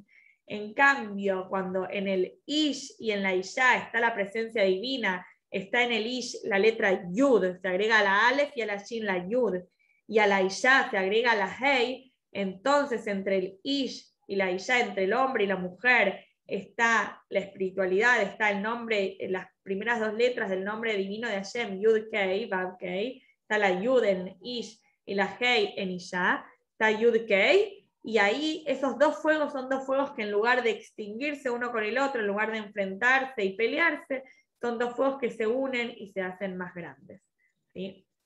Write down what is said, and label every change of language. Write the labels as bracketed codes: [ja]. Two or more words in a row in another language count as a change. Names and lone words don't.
[es] En cambio, cuando en el ish y en la isha está la presencia divina, está en el ish la letra yud, se agrega la alef y a la shin la yud, y a la isha se agrega la hei, entonces entre el ish y la isha, entre el hombre y la mujer, está la espiritualidad, está el nombre, las primeras dos letras del nombre divino de Hashem, [he] יוד קי, וו קי, [es] está la yud en ish y la hei en isha, está [he] יוד קי. [es] Y ahí esos dos fuegos son dos fuegos que en lugar de extinguirse uno con el otro, en lugar de enfrentarse y pelearse, son dos fuegos que se unen y se hacen más grandes, ¿sí?